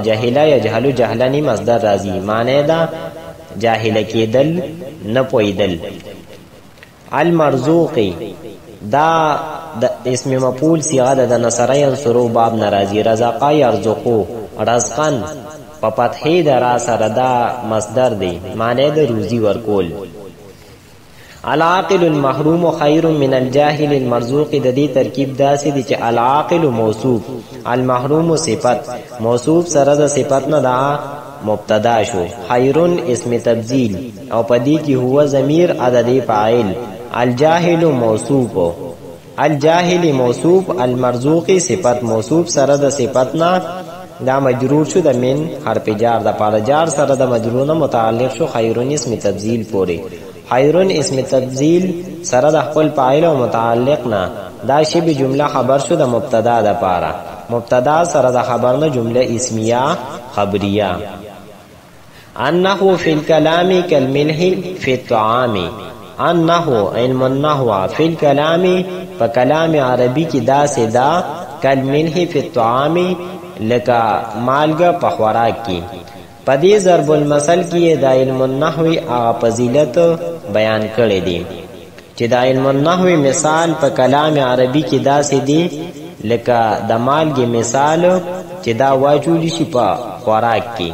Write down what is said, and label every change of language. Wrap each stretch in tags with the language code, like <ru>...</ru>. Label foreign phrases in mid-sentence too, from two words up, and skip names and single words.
<ar>جاهل یجهل جهلنی</ar> <ps>مصدر راځي، معنی دا جاهل کېدل نه پویدل. المرزوق دا د</ps> <ar>اسم مفعول</ar> <ps>صيغه ده د</ps> <ar>نصر ينصرو</ar> <ps>باب ناراضي.</ps> <ar>رزق يرزقو رزقن</ar> <ps>په فتحې د را سره دا مصدر دی، معنی د روزي ورکول.</ps> <ar>العاقل المحروم خیر من الجاهل المرزوق.</ar> <ps>د دې ترکیب داسې دی چې العاقل موصوف، المحروم صفت، موصوف سره د صفت نه دا مبتدا شو.</ps> <ar>خیرن اسم تبذیل</ar> <ps>او پدی کی</ps> <ar>هو ضمیر</ar> <ps>عدد فاعل.</ps> <ar>الجاهل موصوف، الجاهل موصوف.</ar> <ps>المرزوق صفت موصوف سره د صفتنا دا مجرور شو د</ps> <ar>من حرف جار</ar> <ps>د پاره جار سره د مجرور نه متعلق شو</ps> <ar>خیرن اسم تبذیل</ar> <ps>پوری.</ps> <ar>خیرن اسم تبذیل</ar> <ps>سره د خپل فاعل او متعلق نه دا شی جمله خبر شو د مبتدا د پاره. مبتدا سره د خبر نه</ps> <ar>جمله اسمیه خبریه. انه فی الکلام کالملح فی الطعام. انه علم النحو فی الکلام</ar> <ps>په کلام عربی کې دا سدا</ps> <ar>کالملح فی الطعام</ar> <ps>لکا مالګه په خوراک کې. پدې</ps> <ar>ضرب المثل</ar> <ps>کې د</ps> <ar>علم النحو</ar> <ps>هغه فضیلت بیان کړی دی چې د علم النحو مثال په کلام عربي کې داسې دی لکه د مالګې مثال چې دا واچول شي په خوراک کې.</ps>